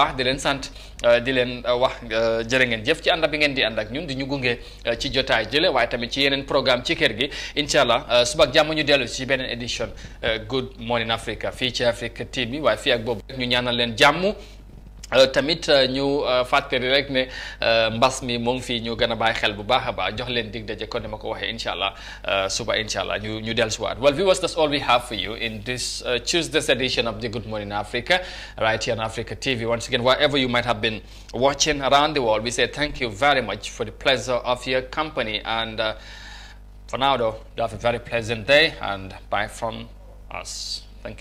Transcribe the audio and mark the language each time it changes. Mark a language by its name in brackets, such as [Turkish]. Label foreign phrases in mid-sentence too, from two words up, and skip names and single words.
[Wolof] baax di leen sant di leen wax jërë ngeen jëf ci ànd bi ngeen di ànd ak ñun di ñu gunge ci jotaay jële waaye tamit ci yeneen programme ci kër gi [Arabic] إن شاء الله [Wolof] suba ak jàmm ñu dellu ci beneen édition Good Morning Africa fii ci Africa TV waaye fii ak boobu rek ñu ñaanal leen jàmm tamit ñu fàttali rek ne mbas mi moom fii ñu gën a bàyyi xel bu baax a baax jox leen dig daje kon ni ma ko waxee [Arabic] إن شاء الله [Wolof] suba [Arabic] إن شاء الله [Wolof] ñu dellusiwaat. [English] Well viewers, that's all we have for you in this Tuesday's edition of the Good Morning Africa right here on Africa TV. Once again, wherever you might have been watching around the world, we say thank you very much for the pleasure of your company, and for now though, you have a very pleasant day and bye from us.